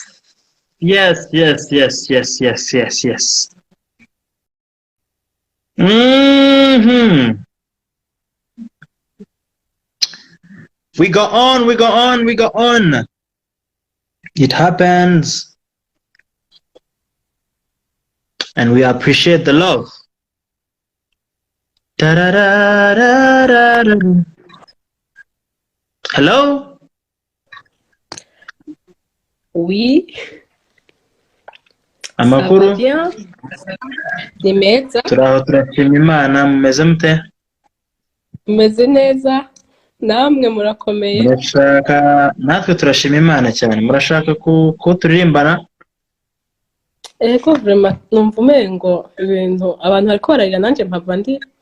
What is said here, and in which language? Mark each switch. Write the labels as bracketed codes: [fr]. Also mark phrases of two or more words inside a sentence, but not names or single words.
[en] Yes. We go on. It happens. and we appreciate the love. Da-da-da-da-da-da. Hello? [fr] Oui, ça va [rw] Amakuru? [fr] bien. [rw] Ni meza, Turaho turashima Imana, mumeze mute? meze neza, namwe murakomeye. Murashaka, natwe turashima Imana cyane. Murashaka ko turirimbana? [rn] Ego vraiment numva umengo ibintu abantu bariko bararira nanje mpava ndi.